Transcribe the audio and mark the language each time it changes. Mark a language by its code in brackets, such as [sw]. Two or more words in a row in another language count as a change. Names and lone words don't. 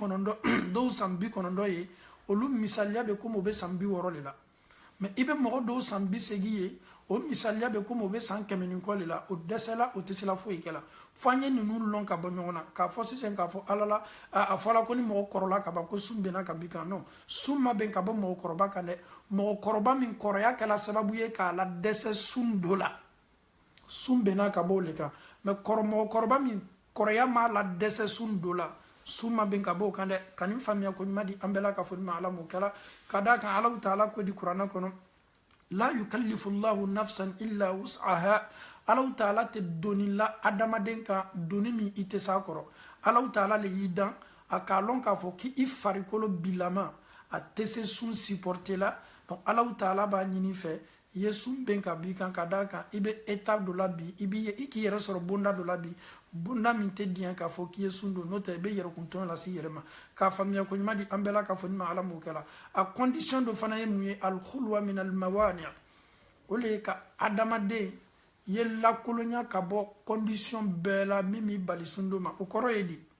[bm] 90 dɔw san 90 ye olu misaliya bɛ komi o bɛ san 60 de la mɛ i bɛ mɔgɔ dɔw san 80 ye o misaliya bɛ komi o bɛ san 100 ni kɔ de la o dɛsɛla o tɛ se la foyi kɛ la fo an ye ninnu lɔn ka bɔ ɲɔgɔn na k'a fɔ sisan k'a fɔ ala la a fɔla ko ni mɔgɔ kɔrɔla ka ban ko sun bɛnna ka bin kan non sun ma bɛn ka bɔ mɔgɔkɔrɔba kan dɛ mɔgɔkɔrɔba min kɔrɔya kɛla sababu ye k'a la dɛsɛ sun dɔ la sun bɛnna ka bɔ o le kan mɛ mɔgɔkɔrɔba min kɔrɔya m'a la dɛsɛ sun dɔ la sun ma bɛn ka bɔ o kan dɛ ka nin faamuya ko ɲuman di an bɛɛ la ka fɔ ni ma ala m'o kɛra ka d'a kan Alahu taala ko di kuranɛ kɔnɔ [ar] لا يكلف الله نفسا إلا وسعها [bm] Alahu taala tɛ doni la adamaden kan doni min i tɛ s'a kɔrɔ Alahu taala le y'i dan a k'a lɔn k'a fɔ k'i farikolo bilama a tɛ se sun supporter la donc Alahu taala b'a ɲini fɛ i ye sun bɛn ka b'i kan ka d'a kan i bɛ étape dɔ la bi i k'i yɛrɛ sɔrɔ bonda dɔ la bi bonda min tɛ diɲɛ k'a fɔ k'i ye sun don n'o tɛ i bɛ yɛrɛkuntɔn lase i yɛrɛ ma k'a faamuya ko ɲuman di an bɛɛ la k'a fɔ ni ma ala m'o kɛra a condition dɔ fana ye mun ye [ar] الخلوة من الموانع [bm] o le ye ka adamaden ye lakolonya ka bɔ condition bɛɛ la min b'i bali sun don ma o kɔrɔ ye di